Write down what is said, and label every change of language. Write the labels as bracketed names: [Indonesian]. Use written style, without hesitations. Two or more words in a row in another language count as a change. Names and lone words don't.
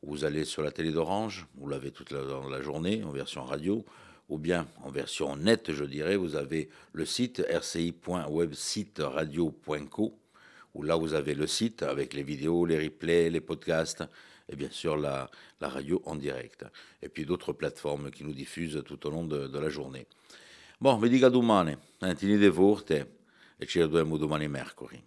[French] Vous allez sur la télé d'Orange, vous l'avez toute la journée en version radio, ou bien en version nette, je dirais, vous avez le site rci.websiteradio.co, où là vous avez le site avec les vidéos, les replays, les podcasts, et bien sûr la radio en direct. Et puis d'autres plateformes qui nous diffusent tout au long de la journée. Bon, [Italian] vi dica domani, tenete forte e ci vediamo domani mercoledì.